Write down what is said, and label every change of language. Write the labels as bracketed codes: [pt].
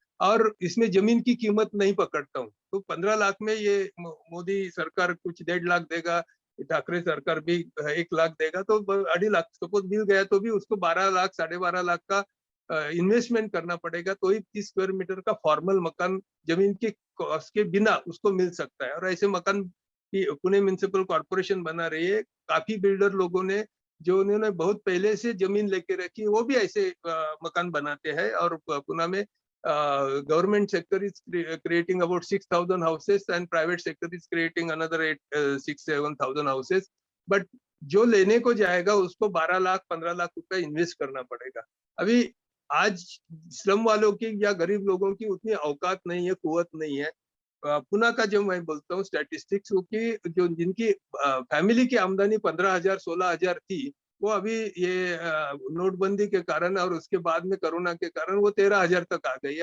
[hi] और इसमें जमीन की कीमत नहीं पकड़ता हूँ, तो 15 लाख में ये मोदी सरकार कुछ 1.5 लाख देगा, ठाकरे सरकार भी 1 लाख देगा, तो 2.5 लाख सपोज मिल गया तो भी उसको 12 लाख 12.5 लाख का इन्वेस्टमेंट करना पड़ेगा, तो ही 30 स्क्वायर मीटर का फॉर्मल मकान जमीन के कॉस्ट के बिना उसको मिल सकता है. और ऐसे मकान की पुणे म्युनिसिपल कॉर्पोरेशन बना रही है. काफी बिल्डर लोगों ने, जो उन्होंने बहुत पहले से जमीन लेके रखी, वो भी ऐसे मकान बनाते हैं. और पुणे में [en] government sector is creating about 6,000 houses and private sector is creating another 6,000-7,000 houses. [hi] But जो लेने को जाएगा उसको 12 लाख 15 लाख रुपए इन्वेस्ट करना पड़ेगा. अभी आज स्लम वालों की या गरीब लोगों की उतनी औकात नहीं है, कुवत नहीं है. पुणे का जो मैं बोलता हूँ स्टैटिस्टिक्स की, जो जिनकी फैमिली की आमदनी 15,000 16,000 थी, वो अभी ये नोटबंदी के कारण और उसके बाद में कोरोना के कारण वो 13,000 तक आ गई है.